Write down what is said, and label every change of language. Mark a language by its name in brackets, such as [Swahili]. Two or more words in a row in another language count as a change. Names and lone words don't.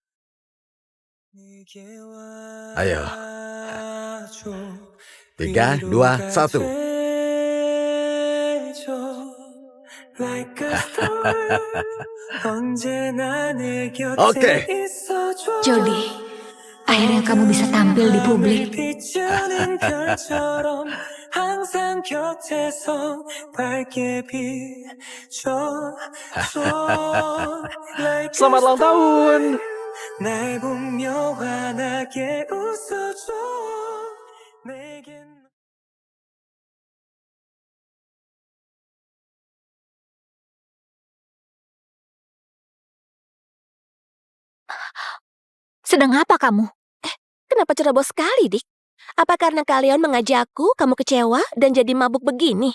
[Indonesian] Ayo. 3, 2, 1. Oke. Jody, akhirnya kamu bisa tampil di publik. [Korean] 항상 곁에서 밝게 비춰줘. [Indonesian] Selamat ulang tahun. [Korean] 날 보며 환하게 웃어줘. 내겐 [Indonesian] Sedang apa kamu? Kenapa ceroboh sekali, Dik? Apa karena Kaleon mengajakku, kamu kecewa dan jadi mabuk begini?